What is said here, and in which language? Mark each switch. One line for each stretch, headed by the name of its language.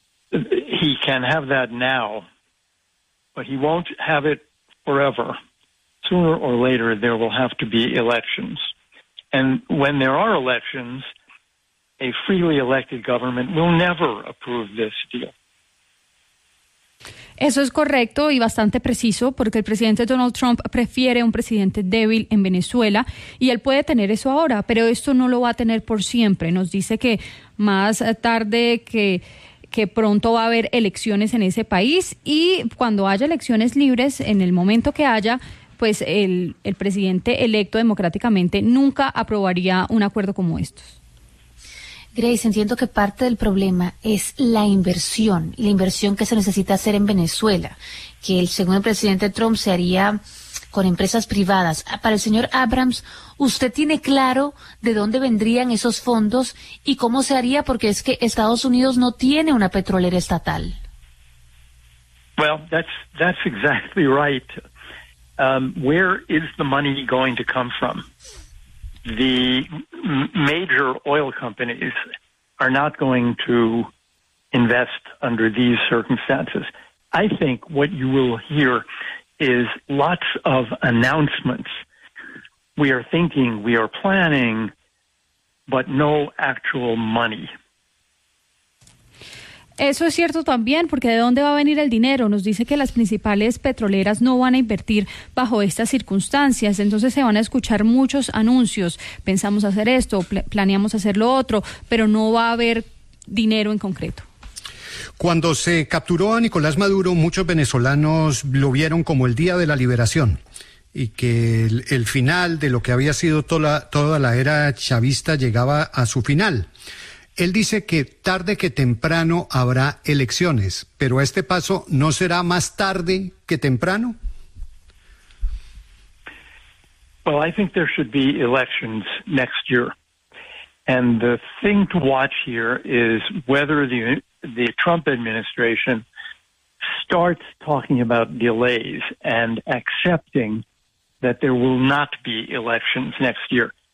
English: He can have that now, but he won't have it forever. Sooner or later, there will have to be elections. And when there are elections, a freely elected government will never approve this deal.
Spanish: Eso es correcto y bastante preciso, porque el presidente Donald Trump prefiere un presidente débil en Venezuela y él puede tener eso ahora, pero esto no lo va a tener por siempre. Nos dice que más tarde que pronto va a haber elecciones en ese país y cuando haya elecciones libres, en el momento que haya, pues el presidente electo democráticamente nunca aprobaría un acuerdo como estos. Grace, entiendo que parte del problema es la inversión que se necesita hacer en Venezuela, que según el presidente Trump se haría con empresas privadas. Para el señor Abrams, ¿usted tiene claro de dónde vendrían esos fondos y cómo se haría? Porque es que Estados Unidos no tiene una petrolera estatal.
English: Well, that's exactly right. Where is the money going to come from? The major oil companies are not going to invest under these circumstances. I think what you will hear is lots of announcements. We are thinking, we are planning, but no actual money.
Spanish: Eso es cierto también, porque ¿de dónde va a venir el dinero? Nos dice que las principales petroleras no van a invertir bajo estas circunstancias, entonces se van a escuchar muchos anuncios, pensamos hacer esto, planeamos hacer lo otro, pero no va a haber dinero en concreto. Cuando se capturó a Nicolás Maduro, muchos venezolanos lo vieron como el día de la liberación y que el final de lo que había sido toda la era chavista llegaba a su final. Él dice que tarde que temprano habrá elecciones, pero este paso no será más tarde que temprano.
English: Well, I think there should be elections next year. And the thing to watch here is whether the Trump administration starts talking about delays and accepting that there will not be elections next year.